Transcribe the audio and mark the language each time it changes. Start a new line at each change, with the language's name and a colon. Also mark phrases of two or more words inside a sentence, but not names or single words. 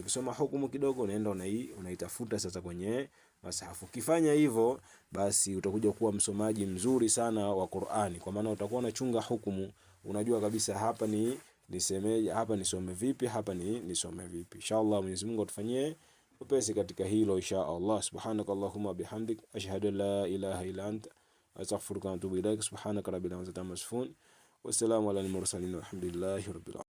Swahili: Ukisoma hukumu kidogo unaenda unaitafuta sasa kwenye masahafu. Ukifanya hivyo basi utakuja kuwa msomaji mzuri sana wa Qur'ani, kwa maana utakuwa unachunga hukumu, unajua kabisa hapa nisemeje, hapa nisome vipi, hapa nisome vipi. Inshallah Mwenyezi Mungu atufanyie upesi katika hilo inshallah.
Arabic: سبحانك اللهم وبحمدك أشهد أن لا إله إلا أنت أستغفرك وأتوب إليك. سبحان ربك رب العزة عما يصفون والسلام على المرسلين والحمد لله رب العالمين.